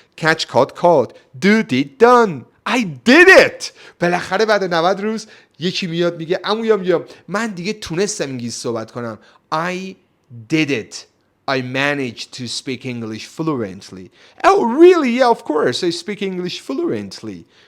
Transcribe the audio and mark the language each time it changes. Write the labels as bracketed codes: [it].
[en] catch caught do did done. I did it. [fa] بالاخره بعد 90 روز یکی میاد میگه عمویم من دیگه تونستم انگلیسی صحبت کنم. [en] I did it. I managed to speak English fluently. Oh really? Yeah, of course. I speak English fluently.